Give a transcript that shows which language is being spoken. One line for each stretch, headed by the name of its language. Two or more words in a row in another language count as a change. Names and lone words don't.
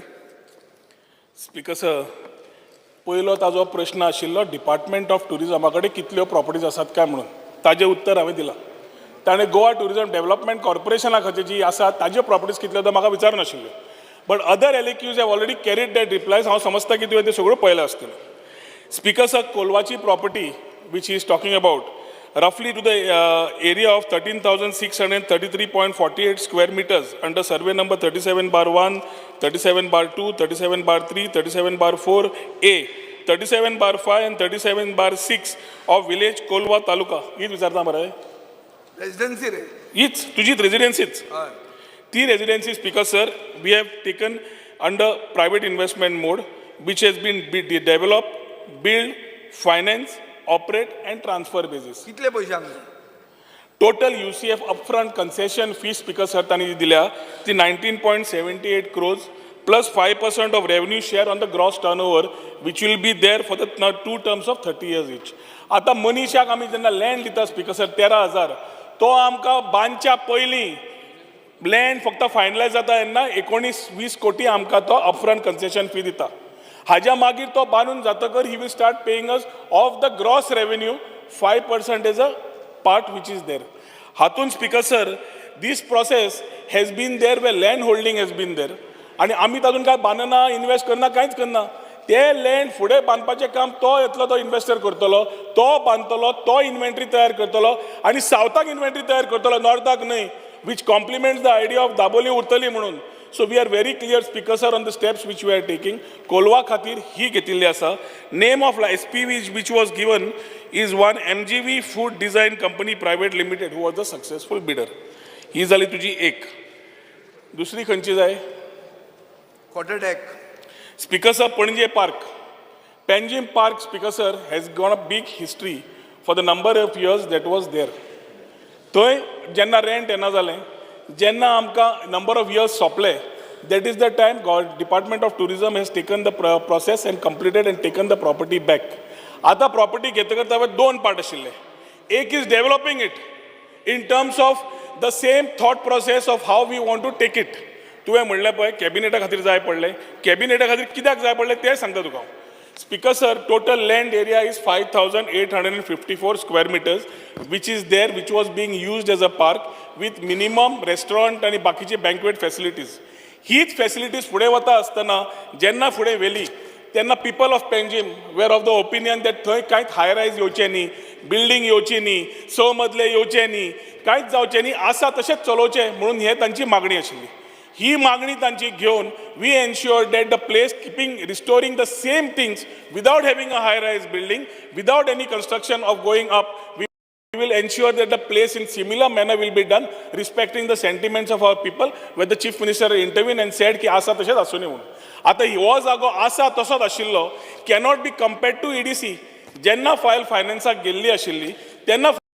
English: Speaker sir
Konkani: पयलो ताजो प्रश्न आशिल्लो
English: Department of Tourism
Konkani: कडेन कितल्यो प्रॉपर्टीज आसात काय म्हणून ताजें उत्तर हांवें दिलां ताणें गोवा टुरिजम डेव्हलपमेंट कॉर्पोरेशना खातीर जी आसा ताज्यो प्रॉपर्टीज कितल्यो तो म्हाका विचार नाशिल्ल्यो
English: But other MLAs have already carried that replies
Konkani: हांव समजता की तुवें त्यो सगळ्यो पळयल्यो आसतल्यो
English: Speaker sir
Konkani: कोलवाची प्रॉपर्टी
English: which he is talking about roughly to the area of 13,633.48 square meters under survey number 37/1, 37/2, 37/3, 37/4A, 37/5 and 37/6 of village Kolwa Taluka.
Konkani: हीच विचारता मरे रेजिडेन्सी रे हीच तुझीच रेजिडेन्सीच ती रेजिडेन्सी
English: Speaker sir we have taken under private investment mode which has been developed, build, finance, operate and transfer basis.
Konkani: कितले पयशांक
English: टोटल UCF upfront concession fee Speaker sir
Konkani: तांणी दिल्या ती
English: 19.78 crores plus 5% of revenue share on the gross turnover which will be there for the 2 terms of 30 years each.
Konkani: आता मनीशाक आमी जेन्ना लँड दिता
English: Speaker sir
Konkani: 13,000 तो आमकां बांदच्या पयलीं लँड फक्त फायनलायज जाता तेन्ना 19-20 कोटी आमकां तो
English: upfront concession fee
Konkani: दिता हाज्या मागीर तो बांदून जातकर
English: he will start paying us of the gross revenue 5% as a part which is there हातून Speaker sir this process has been there the land holding has been there
Konkani: आनी आमी तातूंत काय बांदना इन्वेस्ट करना कांयच करना ते लँड फुडें बांदपाचें काम तो येतलो तो इन्वेस्टर करतलो तो बांदतलो तो इन्व्हेंटरी तयार करतलो आनी सावथाक इन्व्हेंटरी तयार करतलो नॉर्थाक न्हय
English: which complements the idea of
Konkani: दाबोली उरतली म्हणून
English: so we are very clear speaker sir on the steps which we are taking
Konkani: कोलवा खातीर ही घेतिल्ली आसा
English: name of SPV which was given is one MGV Food Design Company Private Limited who was the successful bidder
Konkani: ही जाली तुजी एक दुसरी खंयची जाय क्वॉर्टर टॅक
English: Speaker sir पणजे पार्क पेंजीम पार्क Speaker sir has got a big history for the number of years that was there
Konkani: थंय जेन्ना रेंट येना जालें जेन्ना आमकां नंबर ऑफ इयर्स सोंपले
English: that is the time Department of Tourism has taken the process and completed and taken the property back.
Konkani: आता property घेतकर तावे दोन पार्ट आशिल्ले एक
English: is developing it in terms of the same thought process of how we want to take it.
Konkani: तुवें म्हणलें पळय कॅबिनेटा खातीर जाय पडलें कॅबिनेटा खातीर कित्याक जाय पडलें तें सांगता तुका
English: Speaker sir, total land area is 5,854 square meters, which is there, which was being used as a park with minimum restaurant and बाकीचे banquet facilities.
Konkani: हीच facilities फुडें वता आसतना जेन्ना फुडें वेली तेन्ना
English: people of Panjim were of the opinion that
Konkani: थंय कांयच
English: high rise
Konkani: येवचें न्ही, building येवची न्ही, 6 मजले येवचे न्ही, कांयच जावचें न्ही, आसा तशेंच चलोवचें म्हणून हे तांची मागणी आशिल्ली. ही मागणी तांची घेवन
English: we ensure that the place keeping restoring the same things without having a high rise building without any construction of going up we will ensure that the place in similar manner will be done respecting the sentiments of our people where the chief minister intervened and said
Konkani: की आसा तशेंच आसूं न्ही म्हणून आता हो जागो आसा तसोच आशिल्लो
English: cannot be compared to EDC
Konkani: जेन्ना फायल फायनान्साक गेल्ली आशिल्ली तेन्ना